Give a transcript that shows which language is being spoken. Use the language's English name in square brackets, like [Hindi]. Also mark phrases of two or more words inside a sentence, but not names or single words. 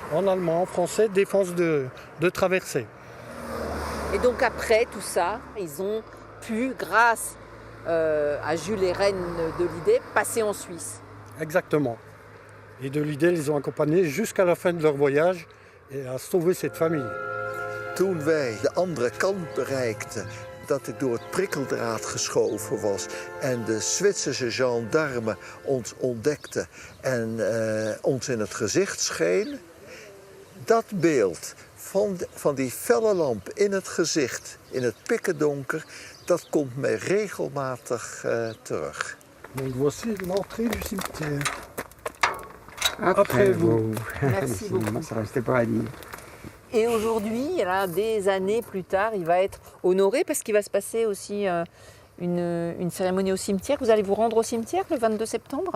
[French] en allemand, en français, défense de traversée. Et donc après tout ça, ils ont pu, grâce à Jules et Reine Delidé, passer en Suisse. Exactement. Et Delidé les ont accompagnés jusqu'à la fin de leur voyage et a sauvé cette famille. [Dutch] Toen wij de andere kant bereikten, dat ik door het prikkeldraad geschoven was en de Zwitserse gendarme ons ontdekte en ons in het gezicht scheen, dat beeld van die felle lamp in het gezicht, in het pikkendonker, dat komt mij regelmatig terug. [French] Donc voici l'entrée du cimetière. Après vous. Merci beaucoup. Ça restait pas à dire. Et aujourd'hui, là, des années plus tard, il va être honoré parce qu'il va se passer aussi une cérémonie au cimetière. Vous allez vous rendre au cimetière le 22 septembre?